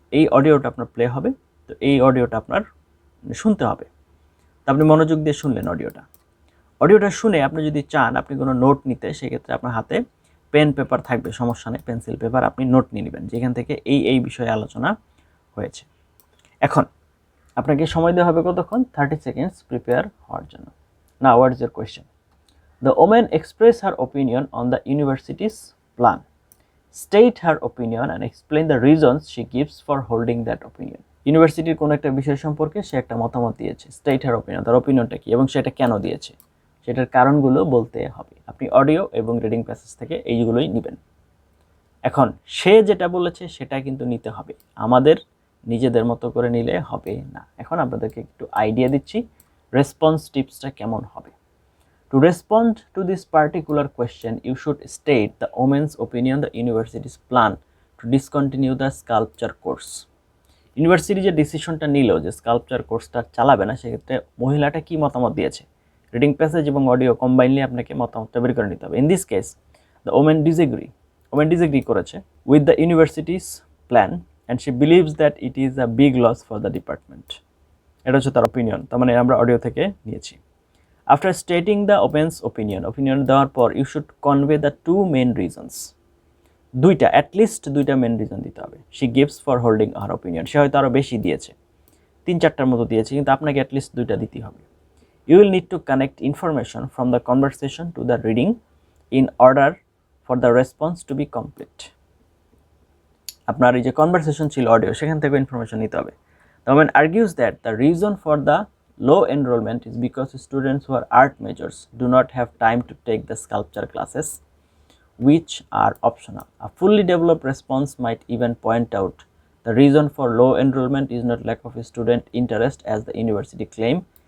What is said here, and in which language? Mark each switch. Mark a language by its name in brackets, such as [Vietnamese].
[Bangla] এই অডিওটা আপনার প্লে হবে, তো এই অডিওটা আপনার শুনতে হবে, তো আপনি মনোযোগ দিয়ে শুনলেন অডিওটা শুনে আপনি যদি চান আপনি কোনো নোট নিতে, সেক্ষেত্রে আপনার হাতে পেন পেপার থাকবে, সমস্যা নেই, পেন্সিল পেপার, আপনি নোট নিয়ে নেবেন যেখান থেকে এই বিষয়ে আলোচনা হয়েছে। এখন আপনাকে সময় দেওয়া হবে কতক্ষণ, 30 সেকেন্ডস প্রিপেয়ার হওয়ার জন্য। [English] না, what is your question? The woman expressed her opinion on the university's plan. State her opinion and explain the reasons she gives for holding that opinion. [Bangla] ইউনিভার্সিটির কোনো একটা বিষয় সম্পর্কে সে একটা মতামত দিয়েছে, [English] state her opinion, [Bangla] তার ওপিনিয়নটা কি এবং সেটা কেন দিয়েছে সেটার কারণগুলো বলতে হবে। আপনি অডিও এবং রিডিং প্যাসেজ থেকে এইগুলোই নেবেন। এখন সে যেটা বলেছে সেটা কিন্তু নিতে হবে, আমাদের নিজেদের মতো করে নিলে হবে না। এখন আপনাদেরকে একটু আইডিয়া দিচ্ছি রেসপন্স টিপসটা কেমন হবে। [English] To respond to this particular question, you should state the woman's opinion the university's plan to discontinue the sculpture course. [Bangla] University যে ডিসিশনটা নিল যে স্কাল্পচার কোর্সটা চালাবে না, সেক্ষেত্রে মহিলাটা কি মতামত দিয়েছে, রিডিং প্যাসেজ এবং অডিও কম্বাইনলি আপনাকে মতামতটা বের করে নিতে হবে। [English] In this case the women disagree করেছে with the university's plan and she believes that it is a big loss for the department. [Bangla] এটা হচ্ছে তার অপিনিয়ন, তার মানে আমরা অডিও থেকে নিয়েছি। [English] After stating the woman's opinion দেওয়ার পর you should convey the two main reasons. [Bangla] at least দুইটা মেন রিজন দিতে হবে। [English] she gives for holding her opinion, [Bangla] সে হয়তো আরও বেশি দিয়েছে, 3-4টার মতো দিয়েছে, কিন্তু আপনাকে অ্যাটলিস্ট দুইটা দিতেই হবে। [English] You will need to connect information from the conversation to the reading in order for the response to be complete. [Bangla] আপনার এই যে কনভারসেশন ছিল অডিও, সেখান থেকে ইনফরমেশন নিতে হবে। [English] The woman argues that the reason for the low enrollment is because students who are art majors do not have time to take the sculpture classes, which are optional. A fully developed response might even point out the reason for low enrollment is not lack of student interest as the university claim.